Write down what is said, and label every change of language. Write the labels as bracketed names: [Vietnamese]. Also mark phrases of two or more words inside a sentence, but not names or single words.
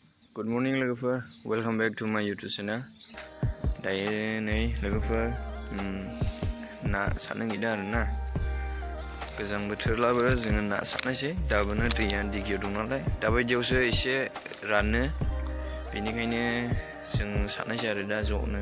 [English] Good morning लोगोफोर, welcome back to my YouTube channel. [Bodo] दायो नै लोगोफोर ना सारनो नागिरदों आरोना। गोजां बोथोरब्लाबो जोङो ना सारनायसै। दाबोनो दैया दिगियाव दं नालाय, दाबायदियावसो एसे रानो। बेनिखायनो जों सारनायसै आरो दा ज'नो।